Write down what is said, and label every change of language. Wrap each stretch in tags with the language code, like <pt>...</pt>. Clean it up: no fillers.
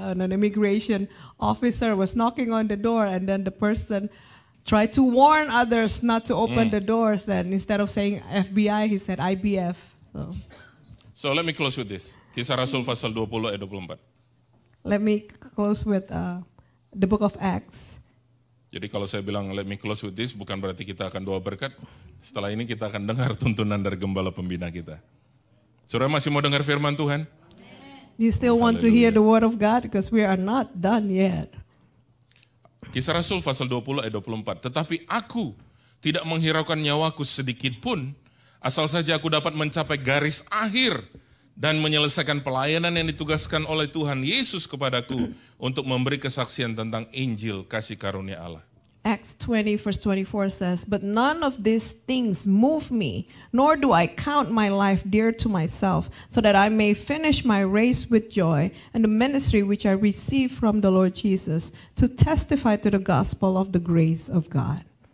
<en>An immigration officer was knocking on the door, and then the person tried to warn others not to open the doors. Then instead of saying FBI, he said IBF. So let me close with this.</en> <id>Kisah Rasul pasal 20 ayat 24.</id> <en>Let me close with the book of Acts.</en> <id>Jadi kalau saya bilang</id> <en>let me close with this,</en> <id>bukan berarti kita akan doa berkat. Setelah ini kita akan dengar tuntunan dari gembala pembina kita. Saudara masih mau dengar firman Tuhan?</id> <en>You still want to hear the word of God? Because we are not done yet.</en> <id>Kisah Rasul pasal 20 ayat 24. Tetapi aku tidak menghiraukan nyawaku sedikit pun, asal saja aku dapat mencapai garis akhir dan menyelesaikan pelayanan yang ditugaskan oleh Tuhan Yesus kepadaku untuk memberi kesaksian tentang Injil kasih karunia Allah.</id> <en>Acts 20 verse 24 says, but none of these things move me, nor do I count my life dear to myself, so that I may finish my race with joy and the ministry which I received from the Lord Jesus to testify to the gospel of the grace of God.</en>